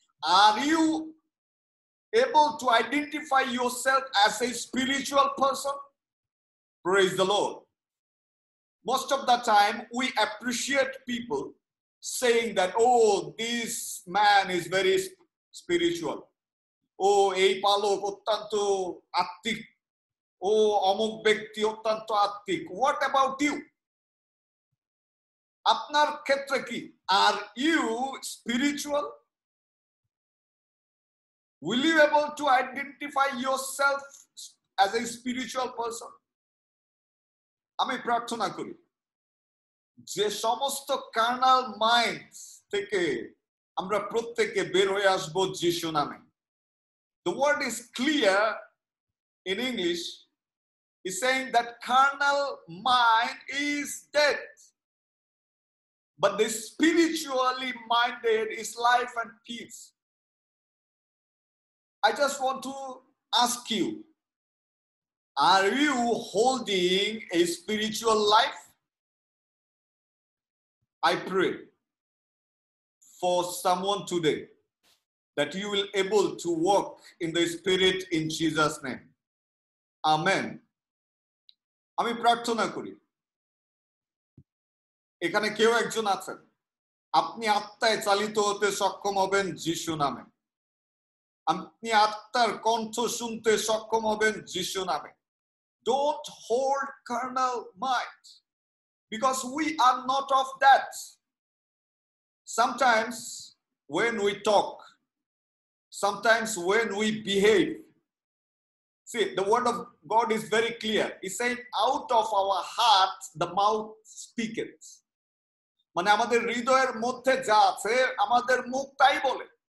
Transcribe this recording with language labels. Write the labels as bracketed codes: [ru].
[en] Are you able to identify yourself as a spiritual person? Praise the Lord. Most of the time we appreciate people saying that, oh, this man is very spiritual. [bn] Oh, এই পালক অত্যন্ত আত্মিক। Oh, অমুক ব্যক্তি অত্যন্ত আত্মিক। [en] What about you? [bn] আপনার ক্ষেত্রে কি? [en] Are you spiritual? Will you able to identify yourself as a spiritual person? [bn] আমি প্রার্থনা করি যে সমস্ত [en] carnal minds [bn] থেকে আমরা প্রত্যেকে বের হয়ে আসব যিশু নামে। [en] The word is clear in English. It's saying that carnal mind is dead, but the spiritually minded is life and peace. I just want to ask you, are you holding a spiritual life? I pray for someone today that you will able to walk in the Spirit in Jesus' name. Amen. [bn] আমি প্রার্থনা করি, এখানে কেউ একজন আছেন, আপনি আত্মায় চালিত হতে সক্ষম হবেন যিশু নামে। আপনি আত্মার কণ্ঠ শুনতে সক্ষম হবেন যিশু নামে। [en] Don't hold carnal mind, because we are not of that. Sometimes when we talk, sometimes when we behave, see, the word of God is very clear. It's saying, out of our heart the mouth speaketh. [bn] মানে আমাদের হৃদয়ের মধ্যে যা আছে আমাদের মুখ তাই বলে।